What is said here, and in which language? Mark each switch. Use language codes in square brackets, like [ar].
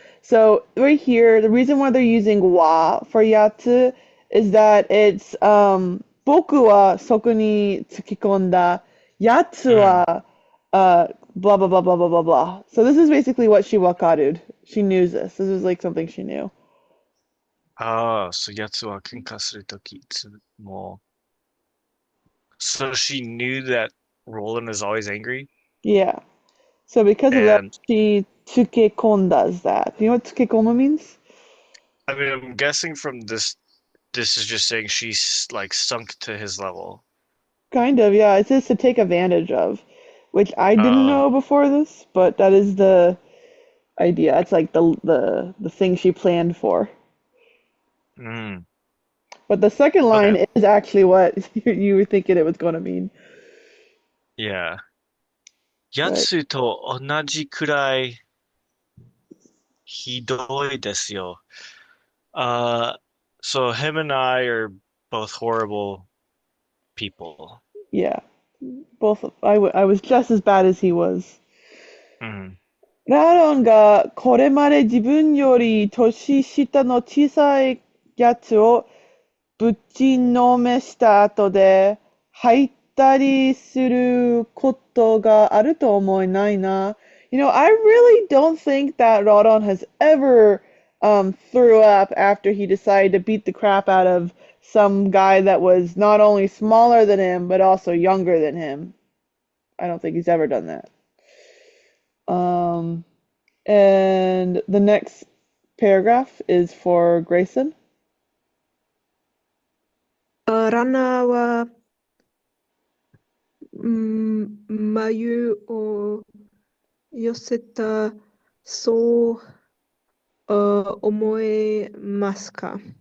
[en] So right here, the reason why they're using wa for yatsu is that it's [ja] boku wa soku ni tsukikonda, yatsu [en] Mm, wa blah blah blah blah blah blah blah. So this is basically what she wakaru'd. She knew this. This is like something she knew. [ja] ああ、そう、やつは喧嘩するときいつも。 [en] So she knew that Roland is always angry? Yeah. So because of that, And she tsukekondas that. Do you know what tsukekoma means? I mean, I'm guessing from this is just saying she's like sunk to his level. Kind of, yeah. It says to take advantage of, which I didn't know before this, but that is the idea. It's like the thing she planned for. mm, But the second okay. line is actually what you were thinking it was going to mean. Yeah. や But [ja] つと同じくらいひどいですよ。 [en] So him and I are both horrible people. yeah, I was just as bad as he was. Mm. [ja] ラロンがこれまで自分より年下の小さいやつをぶちのめした後で入ったりすることがあると思えないな。 [en] You know, I really don't think that Rodon has ever threw up after he decided to beat the crap out of some guy that was not only smaller than him, but also younger than him. I don't think he's ever done that. Um, and the next paragraph is for Grayson. [ja] ランナーは、眉を寄せた、そう思えますか？